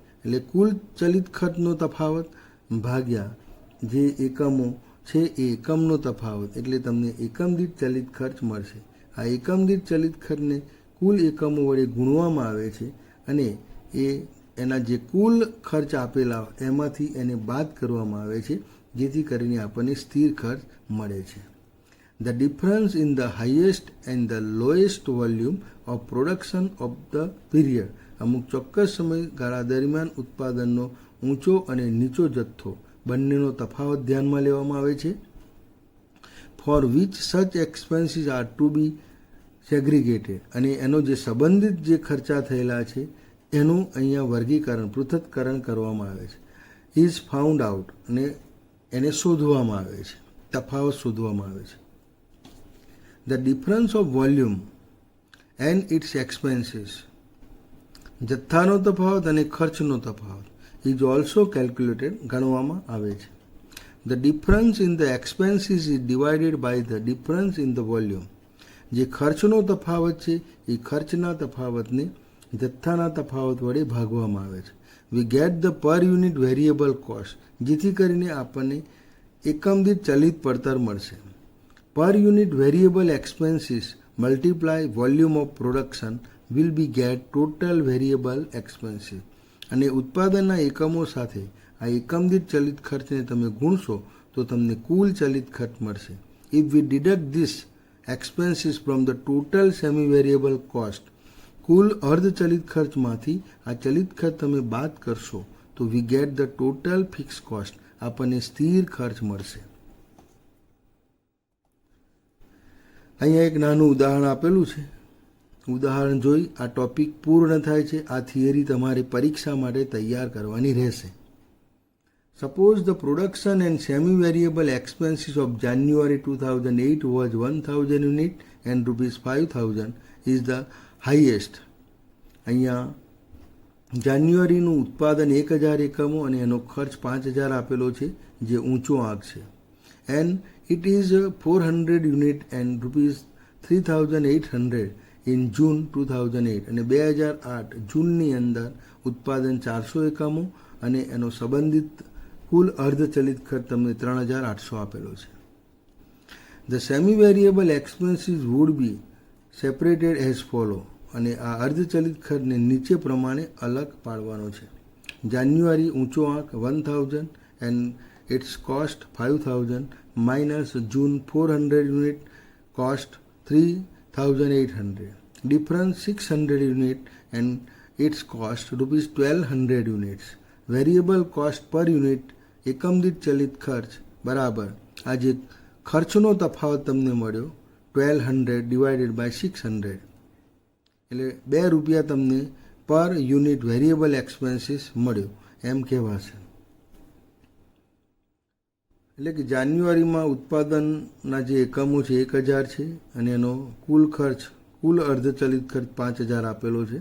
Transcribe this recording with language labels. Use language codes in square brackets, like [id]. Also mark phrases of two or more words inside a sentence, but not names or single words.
[gu] એટલે કુલ ચલિત ખર્ચનો તફાવત ભાગ્યા જે એકમો છે એ એકમનો તફાવત, એટલે તમને એકમ દીઠ ચલિત ખર્ચ મળશે. આ એકમ દીઠ ચલિત ખર્ચને કુલ એકમો વડે ગુણવામાં આવે છે અને એના જે કુલ ખર્ચ આપેલા એમાંથી એને બાદ કરવામાં આવે છે, જેથી કરીને આપણને સ્થિર ખર્ચ મળે છે. [en] The difference in the highest and the lowest volume of production of the period. [gu] અમુક ચોક્કસ સમયગાળા દરમિયાન ઉત્પાદનનો ઊંચો અને નીચો જથ્થો બંનેનો તફાવત ધ્યાનમાં લેવામાં આવે છે. [en] For which such expenses are to be segregated. [gu] અને એનો જે સંબંધિત જે ખર્ચા થયેલા છે એનું અહીંયા વર્ગીકરણ પૃથ્થકરણ કરવામાં આવે છે. [en] is found out, [gu] અને એને શોધવામાં આવે છે, તફાવત શોધવામાં આવે છે. [en] The difference of volume and its expenses. [gu] જથ્થાનો તફાવત અને ખર્ચનો તફાવત [en] is also calculated, [gu] ગણવામાં આવે છે. [en] The difference in the expenses is divided by the difference in the volume. [gu] જે ખર્ચનો તફાવત છે એ ખર્ચના તફાવતને જથ્થાના તફાવત વડે ભાગવામાં આવે છે. [en] We get the per unit variable cost. [gu] જેથી કરીને આપણને એકમ દીઠ ચલિત પડતર મળશે. [en] Per unit variable expenses multiply volume of production will be get total variable expenses. [gu] અને ઉત્પાદનના એકમો સાથે આ એકમ દીઠ ચલિત ખર્ચને તમે ગુણશો તો તમને કુલ ચલિત ખર્ચ મળશે. [en] If we deduct this expenses from the total semi variable cost, [gu] કુલ અર્ધ ચલિત ખર્ચમાંથી આ ચલિત ખર્ચ તમે બાદ કરશો તો [en] we get the total fixed cost. [gu] આપણને સ્થિર ખર્ચ મળશે. અહીંયા એક નાનું ઉદાહરણ આપેલું છે. ઉદાહરણ જોઈ આ ટોપિક પૂર્ણ થાય છે. આ થિયરી તમારે પરીક્ષા માટે તૈયાર કરવાની રહેશે. [en] Suppose the production and semi variable expenses of January 2008 was 1000 unit and ₹5000 is the highest. [gu] અહીંયા જાન્યુઆરીનું ઉત્પાદન 1000 એકમો અને એનો ખર્ચ 5000 આપેલો છે, જે ઊંચો આંક છે. [en] એન્ડ it is 400 unit and ₹3800 in June 2008. [gu] અને 2008 જૂનની અંદર ઉત્પાદન 400 એકમો અને એનો સંબંધિત કુલ અર્ધચલિત ખર્ચ તમને 3800 આપેલો છે. [en] The semi variable expenses would be separated as follow. [gu] અને આ અર્ધચલિત ખર્ચને નીચે પ્રમાણે અલગ પાડવાનો છે. જાન્યુઆરી ઊંચો આંક [en] 1000 and its cost 5000 minus June 400 unit cost 3800. Difference 600 unit and its cost ₹1200 units. Variable cost per unit [gu] એકમ દીઠ ચલિત ખર્ચ બરાબર આ જે ખર્ચનો તફાવત તમને મળ્યો 1200 [en] divided by [gu] 600, એટલે ₹2 તમને [en] per unit variable expenses [gu] મળ્યો એમ કહેવાશે. એટલે કે જાન્યુઆરીમાં ઉત્પાદનના જે એકમો છે 1000 છે અને એનો કુલ ખર્ચ કુલ અર્ધચલિત ખર્ચ 5000 આપેલો છે.